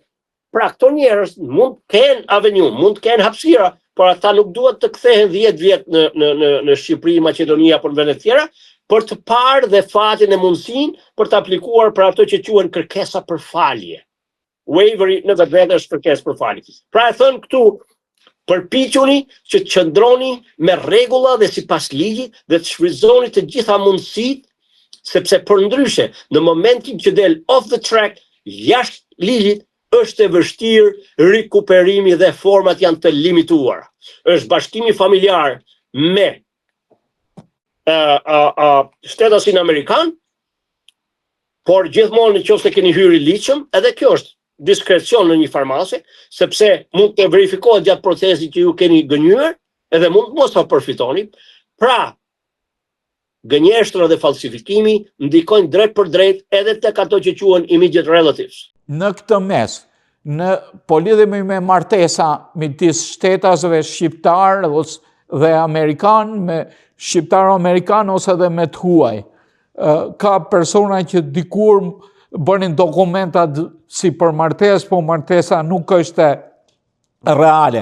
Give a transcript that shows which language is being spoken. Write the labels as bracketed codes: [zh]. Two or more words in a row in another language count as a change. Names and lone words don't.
[sq] Pra këto njerëz mund të kenë avenu, mund të kenë hapësira, por ata nuk duhet të kthehen 10 vjet në Shqipëri, Maqedoni apo në vende të tjera, për të parë dhe fatin e mundësinë për të aplikuar për ato që quhen kërkesa për falje. Waiveri në vetë është kërkesë për falje. Pra e thënë këtu, përpiquni që të qëndroni me rregulla dhe sipas ligjit dhe të shfrytëzoni të gjitha mundësitë, sepse përndryshe në momentin që del [en] off the track, [sq] jashtë ligjit, është e vështirë rikuperimi dhe format janë të limituara. Është bashkimi familjar me shtetasin amerikan, por gjithmonë nëse keni hyrë i ligjshëm, edhe kjo është diskrecion në një farmase, sepse mund të verifikohet gjatë procesit që ju keni gënjur, edhe mund mos ta përfitoni. Pra, gënjeshtra dhe falsifikimi ndikojnë drejt për drejt edhe tek ato që quhen [en] immediate relatives. [sq] Në këtë mes, po lidhemi me martesa midis shtetasve shqiptar dhe amerikan, me shqiptar-amerikan ose edhe me të huaj. Ka persona që dikur bënin dokumentat si për martes, po martesa nuk është reale.